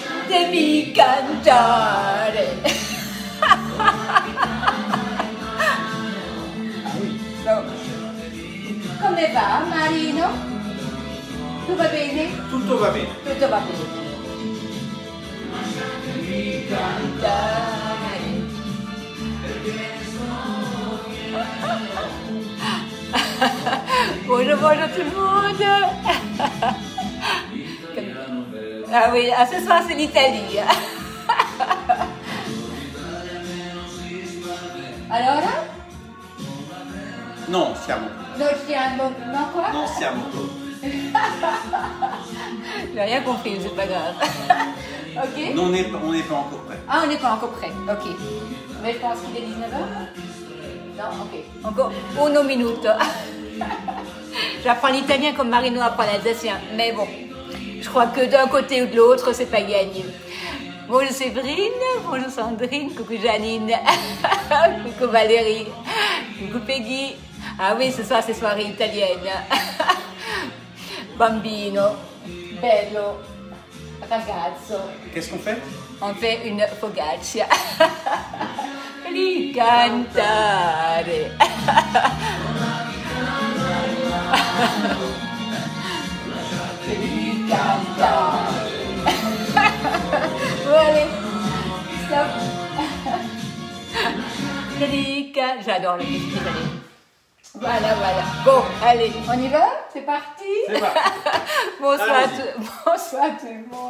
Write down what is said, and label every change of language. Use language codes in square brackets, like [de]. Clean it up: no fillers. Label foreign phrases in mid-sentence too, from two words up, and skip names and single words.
[it] devi cantare. Come va, Marino? Tutto va bene? Tutto va bene. Tutto va bene. Devi cantare. [fr] Bonjour, bonjour tout le monde. Ah oui, ce soir c'est l'Italie. [it] Allora? Non, siamo. Non siamo... [fr] Non quoi? [it] Non siamo. [fr] J'ai rien compris, c'est pas grave. Ok? Non, on n'est pas encore prêt. Ah, on n'est pas encore prêt. Ok. Mais je pense qu'il est 19h. Non, ok. [it] Encore uno minuto. [fr] J'apprends l'italien comme Marino apprend l'alsacien. Mais bon, je crois que d'un côté ou de l'autre, c'est pas gagné. Bonjour Séverine, bonjour Sandrine, coucou Janine, coucou Valérie, coucou Peggy. Ah oui, ce soir c'est soirée italienne. [it] Bambino, bello, ragazzo. [fr] Qu'est-ce qu'on fait? On fait une focaccia. [it] Devi cantare. Devi cantare. [fr] Allez, stop. J'adore la musique italienne. Voilà, voilà. Bon, allez, on y va? C'est parti? C'est parti. Bonsoir tout le monde.